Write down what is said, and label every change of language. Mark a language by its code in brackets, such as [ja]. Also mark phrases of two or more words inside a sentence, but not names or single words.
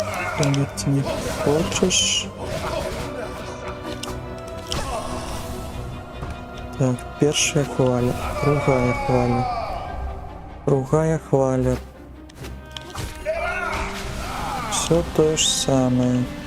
[ru] Ты не хочешь. Так, первая хваля, другая хваля. Другая хваля. Все то же самое.